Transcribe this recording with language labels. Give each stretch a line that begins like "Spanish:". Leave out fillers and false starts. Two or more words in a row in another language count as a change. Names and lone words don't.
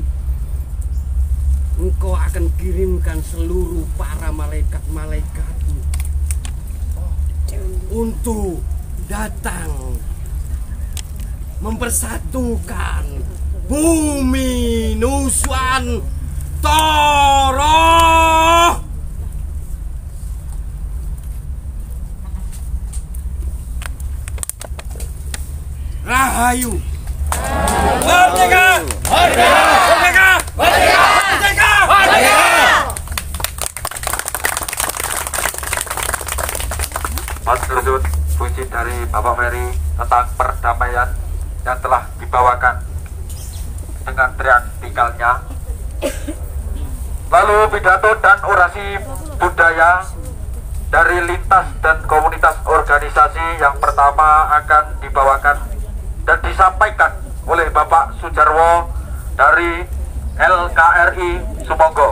Indonesian: Engkau akan kirimkan seluruh para malaikat-malaikatmu untuk datang mempersatukan bumi Nusantara. Rahayu. Merdeka! Merdeka! Merdeka! Merdeka! Merdeka! Merdeka! Matursun puisi dari Bapak Ferry tentang perdamaian yang telah dibawakan dengan teatrikalnya. Lalu pidato dan orasi budaya dari lintas dan komunitas organisasi yang pertama akan dibawakan dan disampaikan oleh Bapak Sujarwo dari LKRI Sumangga.